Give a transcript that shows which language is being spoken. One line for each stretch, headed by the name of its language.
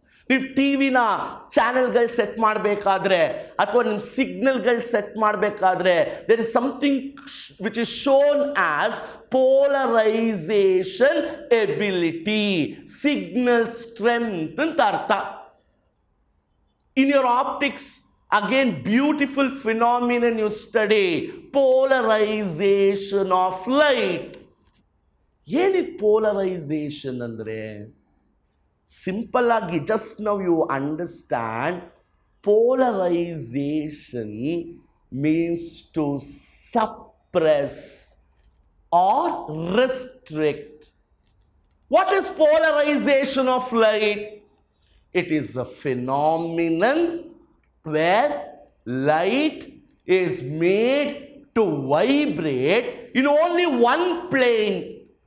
Kannada: ನೀವು ಟಿವಿನ ಚಾನೆಲ್ಗಳು ಸೆಟ್ ಮಾಡಬೇಕಾದ್ರೆ ಅಥವಾ ನಿಮ್ಮ ಸಿಗ್ನಲ್ಗಳು ಸೆಟ್ ಮಾಡಬೇಕಾದ್ರೆ
English: there is something which is shown as polarisation ability, signal strength
Kannada: ಅಂತ ಅರ್ಥ.
English: In your optics, again beautiful phenomenon you study, polarization of light.
Kannada: ಏನಿದು polarization ಅಂದ್ರೆ?
English: Simple agi, just now you understand, polarization means to suppress or restrict. What is polarization of light? It is a phenomenon where light is made to vibrate in only one plane.